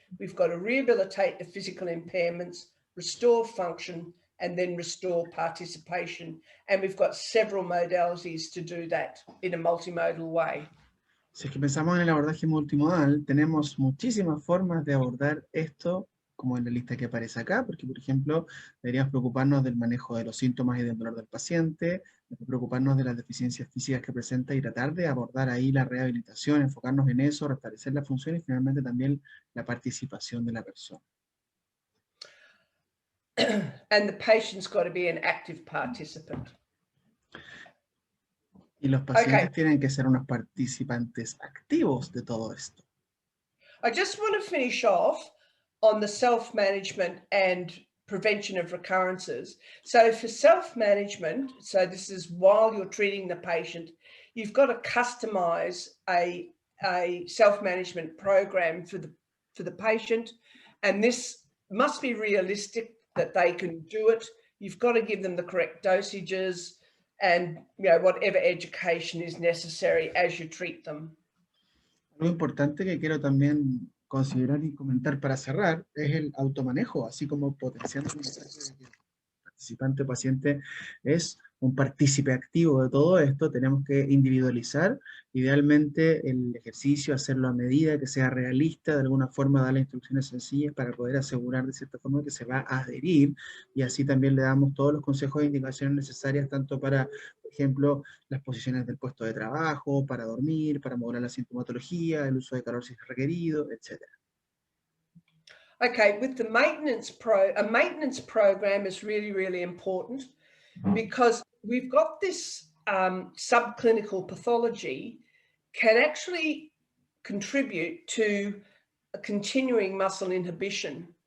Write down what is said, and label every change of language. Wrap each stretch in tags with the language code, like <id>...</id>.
<en>We've got to rehabilitate the physical impairments, restore function, and then restore participation. And we've got several modalities to do that in a multimodal way.</en> <es>Si es que pensamos en el abordaje multimodal, tenemos muchísimas formas de abordar esto, como en la lista que aparece acá, porque por ejemplo, deberíamos preocuparnos del manejo de los síntomas y del dolor del paciente, preocuparnos de las deficiencias físicas que presenta y tratar de abordar ahí la rehabilitación, enfocarnos en eso, restablecer la función y finalmente también la participación de la persona.</es> <en>And the patient's got to be an active participant.</en> <es>Y los pacientes tienen que ser unos participantes activos de todo esto.</es> <en>I just want to finish off on the self-management and prevention of recurrences. So for self-management, so this is while you're treating the patient, you've got to customize a self-management program for the patient. And this must be realistic that they can do it. You've got to give them the correct dosages and whatever education is necessary as you treat them.</en> <es>Algo importante que quiero también considerar y comentar para cerrar es el automanejo, así como potenciando el mensaje de que el participante paciente es un partícipe activo de todo esto. Tenemos que individualizar idealmente el ejercicio, hacerlo a medida, que sea realista, de alguna forma darle instrucciones sencillas para poder asegurar de cierta forma que se va a adherir, y así también le damos todos los consejos e indicaciones necesarias tanto para, por ejemplo, las posiciones del puesto de trabajo, para dormir, para modular la sintomatología, el uso de calor si es requerido, etc.</es> <en>Okay, with the maintenance program is really, really important because we've got this subclinical pathology can actually contribute to a continuing muscle inhibition.</en>